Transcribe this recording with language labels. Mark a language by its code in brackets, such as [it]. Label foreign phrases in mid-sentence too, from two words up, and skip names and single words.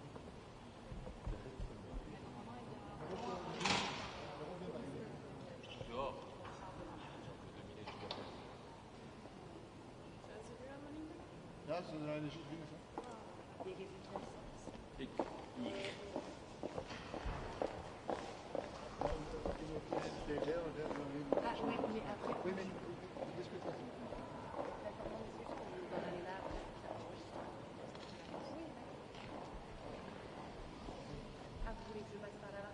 [nl] Ja, ze draaien dus dingen zo. Die geeft het wel sens. Ik hier. [fr] Ah oui, mais après. Oui, mais discute pas. Ah, vous voulez que je passe par là-bas?